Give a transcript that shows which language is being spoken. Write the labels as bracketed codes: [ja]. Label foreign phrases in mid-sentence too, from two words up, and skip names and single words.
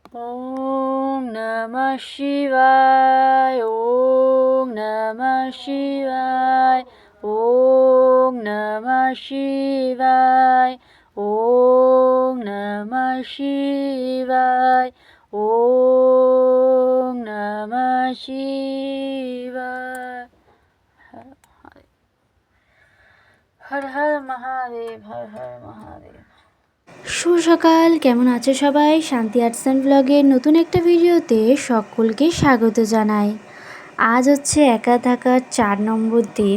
[sa] ॐ नमः शिवाय, ॐ नमः शिवाय, ॐ नमः शिवाय, ॐ नमः शिवाय, ॐ नमः शिवाय. হর হর মহাদেব, হর হর মহাদেব। [bn] শুভ সকাল, কেমন আছো সবাই? শান্তি আর্টস অ্যান্ড ব্লগের নতুন একটা ভিডিওতে সকলকে স্বাগত জানাই। আজ হচ্ছে একা থাকার 4 নম্বর দিন।